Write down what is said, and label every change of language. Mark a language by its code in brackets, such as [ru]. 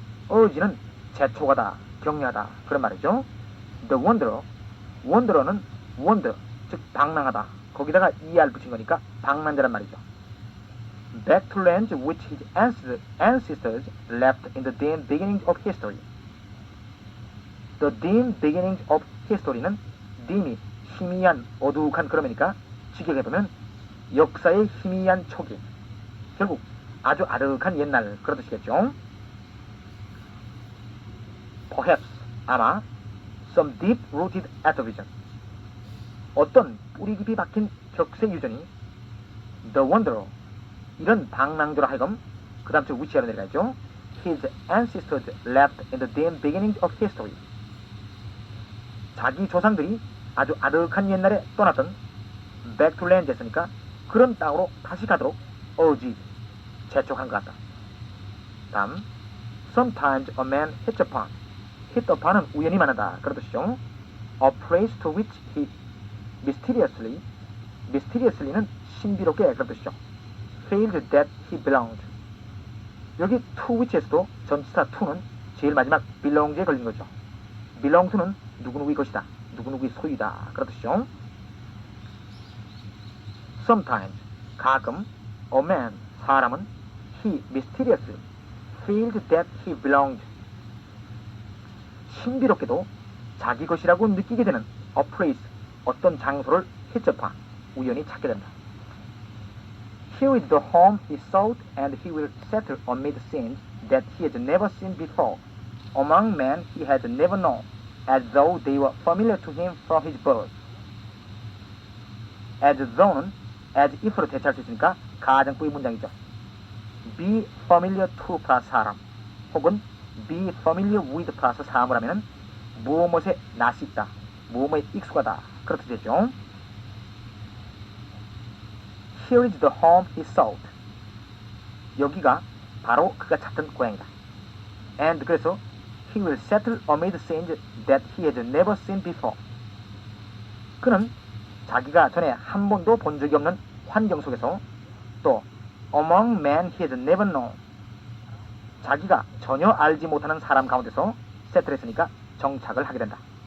[ko] urge는 재촉하다, 격려하다 그런 말이죠. The wanderer는 wander, 즉 방랑하다. 거기다가 er 붙인 거니까 방랑자란 말이죠. [en] Back to lands which his ancestors left in the dim beginnings of history. [ko] The dim beginnings of history는 dim이 희미한 어두욱한 그러니까 직역해보면 역사의 희미한 초기, 결국 아주 아득한 옛날 그런 뜻이겠죠. Perhaps 아마 [en] some deep-rooted atavism, [ko] 어떤 뿌리 깊이 박힌 격세유전이 [en] the wanderer, [ko] 이런 방랑자로 하여금 그 다음 주 위치하러 내려가죠. [en] His ancestors left in the dim beginnings of history. [ko] 자기 조상들이 아주 아득한 옛날에 떠났던 [en] back to land [ko] 했으니까 그런 땅으로 다시 가도록 urge, 재촉한 것 같다. 다음, [en] sometimes a man hits upon [ko] 은 우연히 만난다 그런 뜻이죠. [en] A place to which he mysteriously는 [ko] 신비롭게 그런 뜻이죠. [en] failed that he belonged. [ko] 여기 to which에서도 전치사 to는 제일 마지막 belong에 걸린 거죠. belong to는 누구누구의 것이다, 누구누구의 소유다 그런 뜻이죠. sometimes 가끔 a man 사람은 [en] he mysteriously failed that he belonged, [ko] 신비롭게도 자기 것이라고 느끼게 되는 a place, 어떤 장소를 hit upon, 우연히 찾게 된다. [en] Here is the home he sought, and he will settle amid scenes that he had never seen before, among men he had never known, as though they were familiar to him from his birth. [ko] as though는 as if로 대체할 수 있으니까 가정법의 문장이죠. be familiar to 플러스 사람, 혹은 be familiar with 플러스 사람을 하면은 무엇에 낯이 있다, 무엇에 익숙하다 그런 뜻이 되죠. [en] Here is the home he sought. [ko] 여기가 바로 그가 찾던 고향이다. [en] And 그래서 he will settle amid scenes that he had never seen before. [ko] 그는 자기가 전에 한 번도 본 적이 없는 환경 속에서 또 [en] among men he had never known, [ko] 자기가 전혀 알지 못하는 사람 가운데서 세틀했으니까 정착을 하게 된다.